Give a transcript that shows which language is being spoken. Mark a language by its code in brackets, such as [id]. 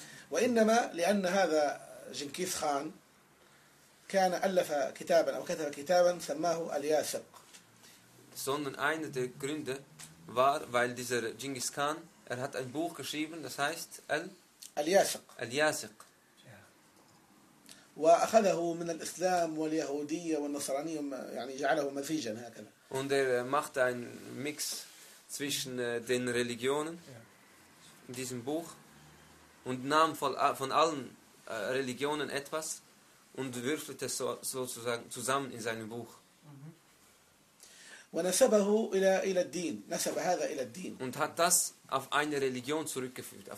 [ar] وإنما لأن هذا جنكيز خان كان ألف كتابا أو كتب كتابا سماه الياسق. [de] Sondern einer der Gründe war, weil dieser Genghis Khan, er hat ein Buch geschrieben, das heißt [ar] الياسق. الياسق. وأخذه من الإسلام واليهودية والنصرانية يعني جعله مزيجا هكذا. [de] Und er machte ein Mix zwischen den Religionen in diesem Buch und nahm von allen Religionen etwas. Und würfelt es sozusagen zusammen in seinem Buch. Und hat das auf eine Religion zurückgeführt.